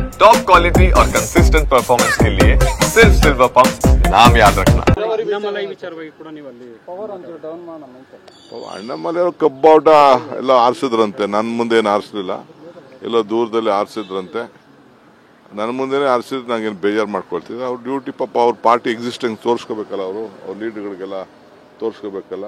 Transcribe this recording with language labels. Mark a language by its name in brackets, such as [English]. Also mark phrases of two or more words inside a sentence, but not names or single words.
[English] top quality [Hindi] और [English] consistent performance [Hindi] के लिए सिर्फ सिल्वर पंप नाम याद रखना। [Kannada] ಅಣ್ಣಮ್ಮಲೆ ಕಬ್ಬಾಟ ಎಲ್ಲ ಆರಿಸಿದ್ರಂತೆ, ನನ್ನ ಮುಂದೆ ಏನು ಆರಿಸಲಿಲ್ಲ, ಎಲ್ಲ ದೂರದಲ್ಲಿ ಆರಿಸಿದ್ರಂತೆ. ನನ್ನ ಮುಂದೆನೇ ಆರಿಸಿದ್ರೆ ನಂಗೇನು ಬೇಜಾರು ಮಾಡ್ಕೊಳ್ತಿದ್ದೆ. ಅವ್ರ ಡ್ಯೂಟಿ ಪಾಪ, ಅವ್ರ [English] party existence [Kannada] ತೋರಿಸ್ಕೋಬೇಕಲ್ಲ, ಅವ್ರ ಲೀಡ್ಗಳಿಗೆಲ್ಲ ತೋರಿಸ್ಕೋಬೇಕಲ್ಲ.